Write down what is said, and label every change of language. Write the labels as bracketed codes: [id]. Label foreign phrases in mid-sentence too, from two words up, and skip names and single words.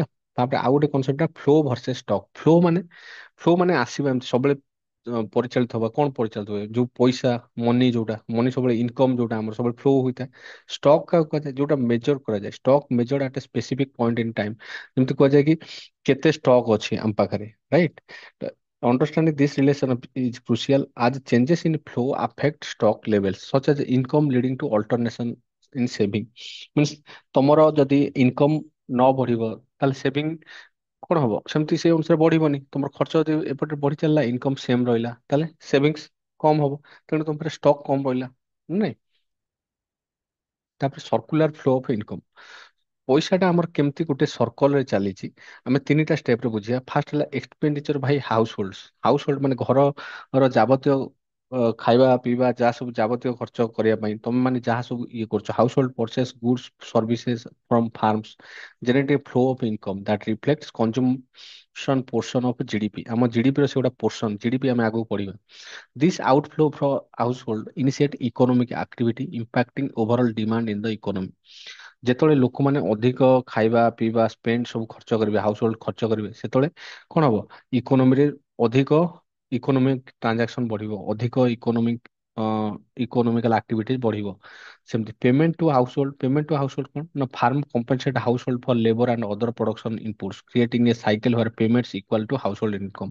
[or] ତାପରେ ଆଉ ଗୋଟେ କନସେପ୍ଟ [en] flow versus stock. [or] ଫ୍ଲୋ ମାନେ ଆସିବା ଏମିତି ସବୁବେଳେ ପରିଚାଳିତ ହବା। କଣ ପରିଚାଳିତ ହୁଏ, ଯୋଉ ପଇସା ମନି, ଯୋଉଟା ମନି ସବୁବେଳେ ଇନକମ ଯୋଉଟା ଆମର ସବୁବେଳେ ଫ୍ଲୋ ହୋଇଥାଏ। ଷ୍ଟକ୍ କାହାକୁ କୁହାଯାଏ, ଯୋଉଟା ମେଜର କରାଯାଏ। [en] stock measure at a specific point in time. [or] ଯେମିତି କୁହାଯାଏ କି କେତେ ଷ୍ଟକ୍ ଅଛି ଆମ ପାଖରେ ରାଇଟ୍। [en] Understanding this relation is crucial as changes in flow affect stock levels such as income leading to alternation in saving. [or] Means ତମର ଯଦି ଇନକମ୍ ନ ବଢିବ ତାହେଲେ ସେଭିଂ କଣ ହବ, ସେମିତି ସେ ଅନୁସାରେ ବଢିବନି। ତମର ଖର୍ଚ୍ଚ ଯଦି ଏପଟେ ବଢି ଚାଲିଲା [en] income same [or] ରହିଲା ତାହେଲେ ସେଭିଙ୍ଗସ୍ କମ ହବ, ତେଣୁ ତମ ପାଖରେ ଷ୍ଟକ୍ କମ ରହିଲା ନାଇଁ। [en] ତାପରେ circular flow of income. [or] ପଇସାଟା ଆମର କେମିତି ଗୋଟେ ସର୍କଲରେ ଚାଲିଛି ଆମେ ତିନିଟା ଷ୍ଟେପରେ ବୁଝିବା। ଫାର୍ଷ୍ଟ ହେଲା [en] expenditure by household. [or] ହାଉସ ହୋଲ୍ଡ ମାନେ ଘରର ଯାବତୀୟ ଖାଇବା ପିଇବା ଯାହା ସବୁ ଯାବତୀୟ ଖର୍ଚ୍ଚ କରିବା ପାଇଁ ତମେ ମାନେ ଯାହା ସବୁ ଇଏ କରୁଛ। [en] household purchase goods services from firms generate flow of income that reflects consumption portion of GDP. [or] ଆମ ଜିଡିପିର ସେ ଗୋଟେ ପୋର୍ସନ, ଜିଡିପି ଆମେ ଆଗକୁ ପଢିବା। [en] This outflow from household initiate economic activity impacting overall demand in the economy. [or] ଯେତେବେଳେ ଲୋକମାନେ ଅଧିକ ଖାଇବା ପିଇବା ସ୍ପେଣ୍ଡ ସବୁ ଖର୍ଚ୍ଚ କରିବେ, ହାଉସ ହୋଲ୍ଡ ଖର୍ଚ୍ଚ କରିବେ, ସେତେବେଳେ କଣ ହବ, ଇକୋନୋମିରେ ଅଧିକ [en] economic transaction [or] ବଢିବ, ଅଧିକ [en] economical activities [or] ବଢିବ। [en] ସେମିତି payment to household [or] କଣ ନା [en] firm compensate household for labour and other production inputs creating a cycle where payments equal to household income.